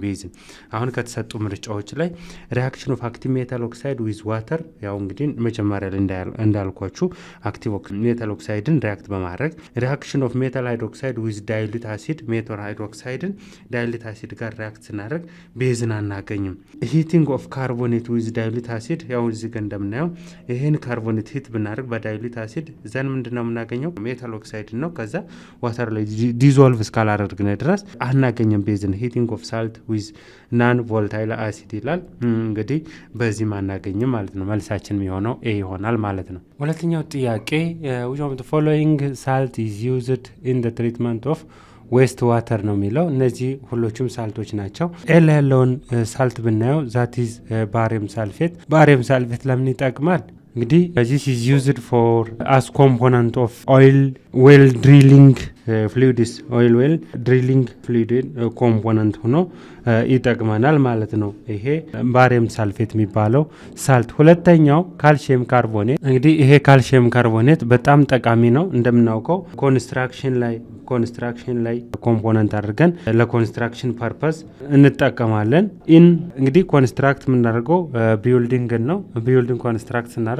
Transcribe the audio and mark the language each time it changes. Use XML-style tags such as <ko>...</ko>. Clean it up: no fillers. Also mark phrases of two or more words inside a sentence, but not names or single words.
<am>ቤዝን። አሁን ከተሰጡ ምርጫዎች ላይ</am> <en>reaction of active metal oxide with water</en> <am>ያው እንግዲህ መጀመሪያ ላይ እንዳልኳችሁ</am> <en>active metal oxide</en> <am>ሪያክት በማድረግ</am> <en>reaction of metal hydroxide with dilute acid metal hydroxide dilute acid</en> <am>ጋር ሪያክት ስናደርግ ቤዝን አናገኝም።</am> <en>heating of carbonate with dilute acid</en> <am>ያው እዚህ ጋር እንደምናየው ይሄን ካርቦኔት ሂት ብናደርግ</am> <en>dilute acid then</en> <am>ምንድነው የምናገኘው?</am> <en>metal oxide</en> <am>ነው። ከዛ ዋተር ላይ ዲዞልቭ እስካላደረግን ድረስ አናገኝም ቤዝን።</am> <en>heating of salt with non volatile acid</en> <am>ይላል። እንግዲህ በዚህ ማናገኝም ማለት ነው። መልሳችን የሚሆነው ኤ ይሆናል ማለት ነው። ሁለተኛው ጥያቄ</am> <en>which of the following salt is used in the treatment of waste water</en> <am>ነው የሚለው። እነዚህ ሁሎችም ሳልቶች ናቸው። ኤል ያለውን ሳልት ብናየው</am> <en>that is barium sulfate</en> <am>ለምን ይጠቅማል? እንግዲህ</am> <en>this is used for as component of oil well drilling fluids oil well drilling fluid component</en> <am>ሆኖ ይጠቅመናል ማለት ነው። ይሄ</am> <en>barium sulfate</en> <am>የሚባለው ሳልት። ሁለተኛው</am> <en>calcium carbonate።</en> <am>እንግዲህ ይሄ</am> <en>calcium carbonate</en> <am>በጣም ጠቃሚ ነው። እንደምናውቀው ኮንስትራክሽን ላይ ኮምፖነንት አድርገን</am> <en>construction purpose</en> <am>እንጠቀማለን። እንግዲህ ኮንስትራክት የምናደርገው ቢልዲንግ ነው።</am> <en>building construct</en> <am>ስናደርግ</am>